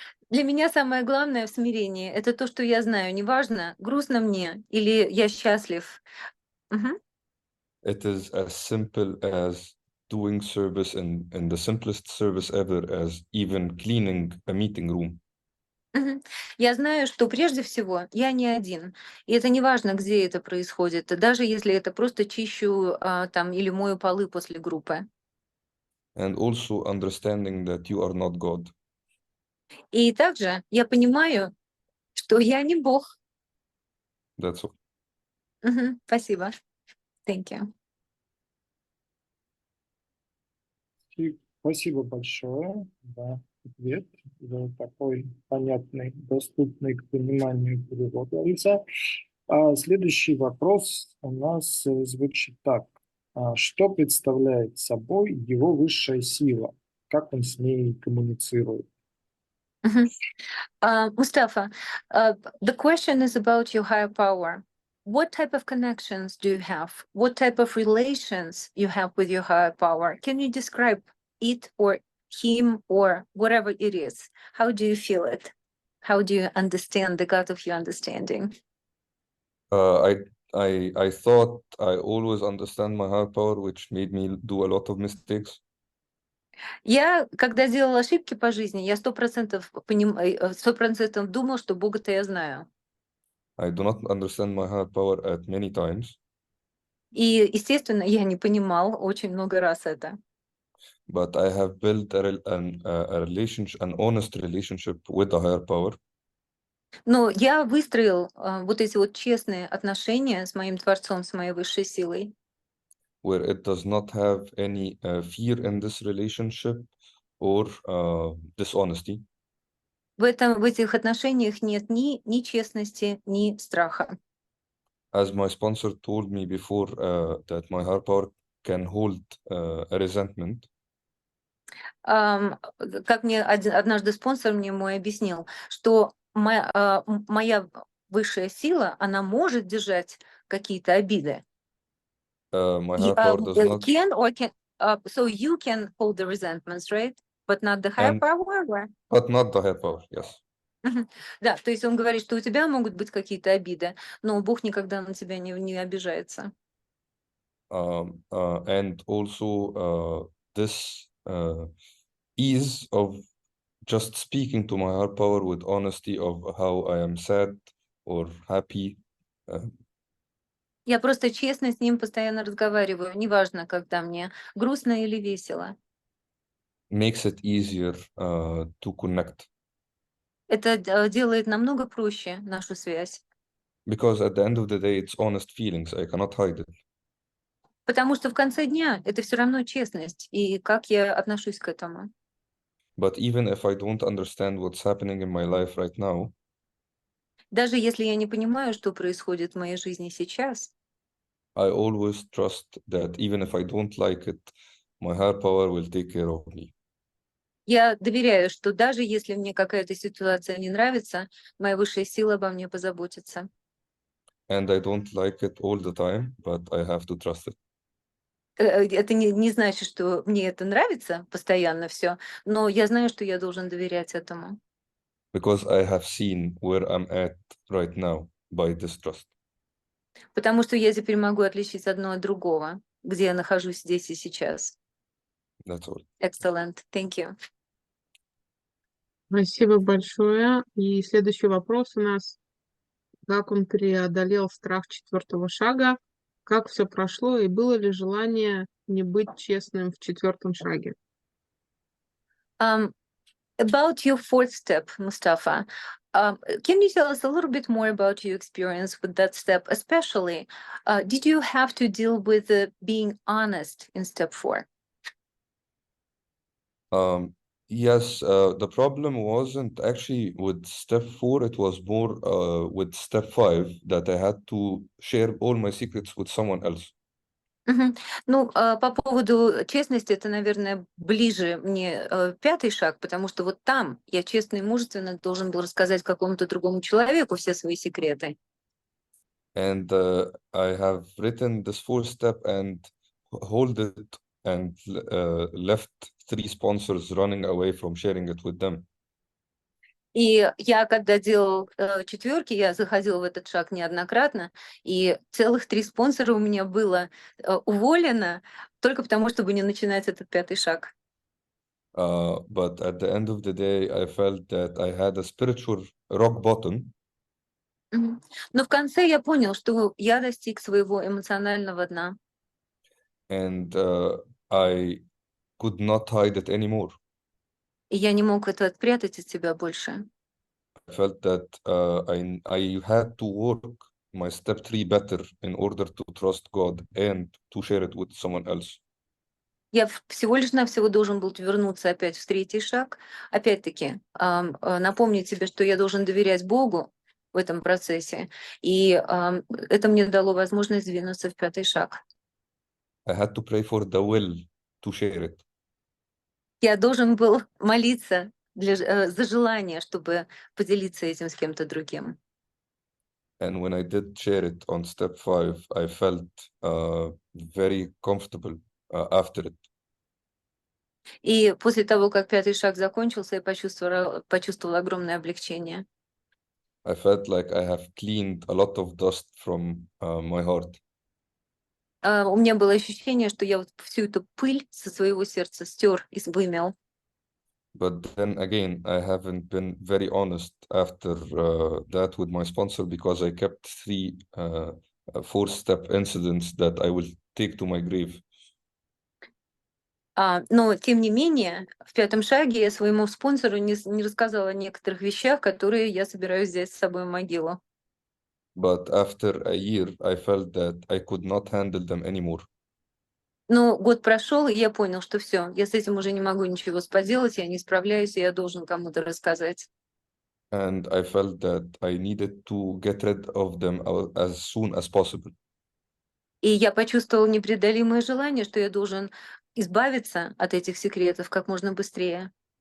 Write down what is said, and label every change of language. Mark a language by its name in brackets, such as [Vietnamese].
[Russian] для меня самое главное в смирении — это то, что я знаю, неважно, грустно мне или я счастлив. [English] It is as simple as doing service in the simplest service ever as even cleaning a meeting room. [Russian] Я знаю, что прежде всего я не один. И это не важно, где это происходит, даже если это просто чищу там или мою полы после группы. [English] And also understanding that you are not God. [Russian] И также я понимаю, что я не Бог. [English] That's all. [Russian] Спасибо. [English] Thank you. [Russian] Спасибо большое за ответ, за такой понятный, доступный к пониманию перевод, Лариса. Следующий вопрос у нас звучит так. Что представляет собой его высшая сила? Как он с ней коммуницирует? [English] Mustafa, the question is about your higher power. What type of connections do you have? What type of relations you have with your higher power? Can you describe it or him or whatever it is? How do you feel it? How do you understand the God of your understanding? I thought I always understand my higher power, which made me do a lot of mistakes. [Russian] Я, когда делала ошибки по жизни, я 100% думала, что Бога-то я знаю. [English] I do not understand my higher power at many times. [Russian] И, естественно, я не понимал очень много раз это. [English] But I have built a relationship, an honest relationship with the higher power. [Russian] Но я выстроил вот эти вот честные отношения с моим Творцом, с моей высшей силой. [English] Where it does not have any fear in this relationship or dishonesty. [Russian] В этих отношениях нет ни честности, ни страха. [English] As my sponsor told me before, that my higher power can hold a resentment. [Russian] Как мне однажды спонсор мой объяснил, что моя высшая сила, она может держать какие-то обиды. [English] My higher power does not. So you can hold the resentments, right? But not the higher power? But not the higher power, yes. [Russian] Да, то есть он говорит, что у тебя могут быть какие-то обиды, но Бог никогда на тебя не обижается. [English] And also this ease of just speaking to my higher power with honesty of how I am sad or happy. [Russian] Я просто честно с ним постоянно разговариваю, неважно, когда мне грустно или весело. [English] Makes it easier to connect. [Russian] Это делает намного проще нашу связь. [English] Because at the end of the day, it's honest feelings. I cannot hide it. [Russian] Потому что в конце дня это все равно честность, и как я отношусь к этому. [English] But even if I don't understand what's happening in my life right now, [Russian] Даже если я не понимаю, что происходит в моей жизни сейчас, [English] I always trust that even if I don't like it, my higher power will take care of me. [Russian] я доверяю, что даже если мне какая-то ситуация не нравится, моя высшая сила обо мне позаботится. [English] And I don't like it all the time, but I have to trust it. [Russian] Это не значит, что мне это нравится постоянно все, но я знаю, что я должен доверять этому. [English] Because I have seen where I'm at right now by this trust. [Russian] Потому что я теперь могу отличить одно от другого, где я нахожусь здесь и сейчас. [English] That's all. Excellent. Thank you. [Russian] Спасибо большое. И следующий вопрос у нас. Как он преодолел страх 4-го шага? Как все прошло? И было ли желание не быть честным в 4-м шаге? [English] About your fourth step, Mustafa, can you tell us a little bit more about your experience with that step? Especially, did you have to deal with being honest in step 4? Yes, the problem wasn't actually with step 4, it was more with step 5 that I had to share all my secrets with someone else. Мгм. [Russian] Ну, по поводу честности, это, наверное, ближе мне 5-й шаг, потому что вот там я честно и мужественно должен был рассказать какому-то другому человеку все свои секреты. [English] And I have written this 4th step and hold it and left 3 sponsors running away from sharing it with them. [Russian] И я, когда делал 4-ки, я заходила в этот шаг неоднократно, и целых 3 спонсора у меня было уволено только потому, чтобы не начинать этот 5-й шаг. [English] But at the end of the day, I felt that I had a spiritual rock bottom. Мгм. [Russian] Но в конце я понял, что я достиг своего эмоционального дна. [English] And I could not hide it anymore. [Russian] И я не мог это спрятать от себя больше. [English] I felt that I had to work my step 3 better in order to trust God and to share it with someone else. [Russian] Я всего лишь навсего должен был вернуться опять в 3-й шаг. Опять-таки, напомнить себе, что я должен доверять Богу в этом процессе. И это мне дало возможность двинуться в 5-й шаг. [English] I had to pray for the will to share it. [Russian] Я должен был молиться за желание, чтобы поделиться этим с кем-то другим. [English] And when I did share it on step 5, I felt very comfortable after it. [Russian] И после того, как 5-й шаг закончился, я почувствовала огромное облегчение. [English] I felt like I have cleaned a lot of dust from my heart. [Russian] У меня было ощущение, что я вот всю эту пыль со своего сердца стер и вымел. [English] But then again, I haven't been very honest after that with my sponsor because I kept 3 4-step incidents that I will take to my grave. [Russian] Но, тем не менее, в 5-м шаге я своему спонсору не рассказала о некоторых вещах, которые я собираюсь взять с собой в могилу. [English] But after a year, I felt that I could not handle them anymore. [Russian] Но год прошел, и я понял, что все, я с этим уже не могу ничего поделать, я не справляюсь, и я должен кому-то рассказать. [English] And I felt that I needed to get rid of them as soon as possible. [Russian] И я почувствовал непреодолимое желание, что я должен избавиться от этих секретов как можно быстрее.